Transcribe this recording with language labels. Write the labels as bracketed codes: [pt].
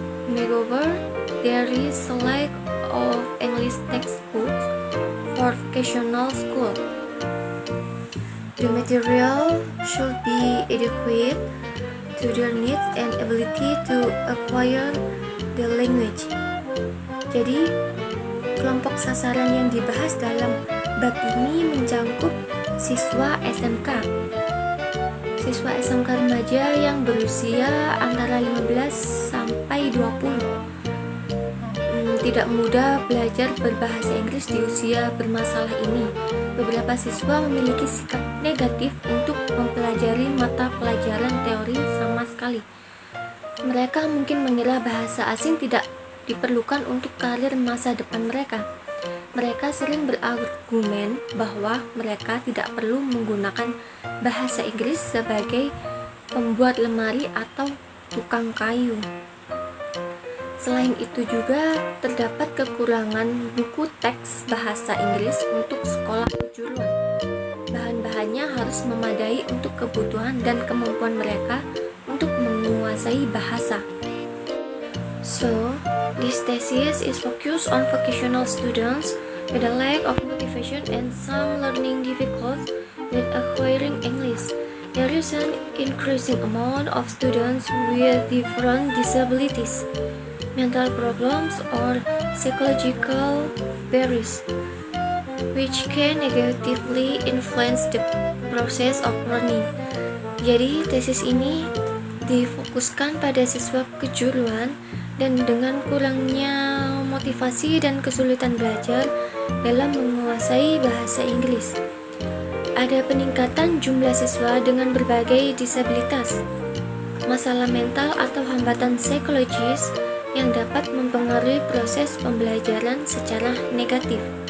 [en] Moreover, there is a lack of English textbooks for vocational school. The material should be adequate to their needs and ability to acquire the language. [id] Jadi, kelompok sasaran yang dibahas dalam bab ini mencakup siswa SMK. Siswa SMK remaja yang berusia antara 15 sampai 20. Tidak mudah belajar berbahasa Inggris di usia bermasalah ini. Beberapa siswa memiliki sikap negatif untuk mempelajari mata pelajaran teori sama sekali. Mereka mungkin mengira bahasa asing tidak diperlukan untuk karir masa depan mereka. Mereka sering berargumen bahwa mereka tidak perlu menggunakan bahasa Inggris sebagai pembuat lemari atau tukang kayu. Selain itu juga terdapat kekurangan buku teks bahasa Inggris untuk sekolah kejuruan. Bahan-bahannya harus memadai untuk kebutuhan dan kemampuan mereka untuk menguasai bahasa. [en] So, this thesis is focused on vocational students with a lack of motivation and some learning difficulties with acquiring English. There is an increasing amount of students with different disabilities, mental problems, or psychological barriers, which can negatively influence the process of learning. [id] Jadi, tesis ini difokuskan pada siswa kejuruan dan dengan kurangnya motivasi dan kesulitan belajar dalam menguasai bahasa Inggris. Ada peningkatan jumlah siswa dengan berbagai disabilitas, masalah mental atau hambatan psikologis yang dapat mempengaruhi proses pembelajaran secara negatif.